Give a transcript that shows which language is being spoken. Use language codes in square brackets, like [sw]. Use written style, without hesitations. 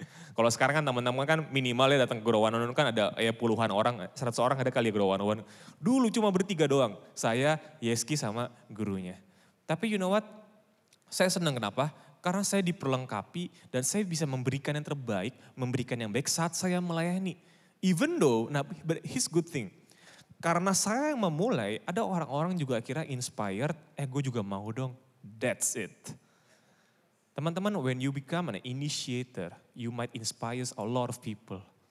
[id] Kalau sekarang kan teman-teman kan minimal ya datang ke Grow 101 kan ada puluhan orang, 100 orang ada kali ya Grow 101. Dulu cuma bertiga doang, saya, Yeski sama gurunya. Tapi [en] you know what, [id] saya senang kenapa? Karena saya diperlengkapi dan saya bisa memberikan yang terbaik, memberikan yang baik saat saya melayani. [en] Even though, but his good thing. [id] Karena saya yang memulai, ada orang-orang juga akhirnya inspired, gue juga mau dong. [en] That's it. Teman-teman, when you become an initiator, you might inspire a lot of people.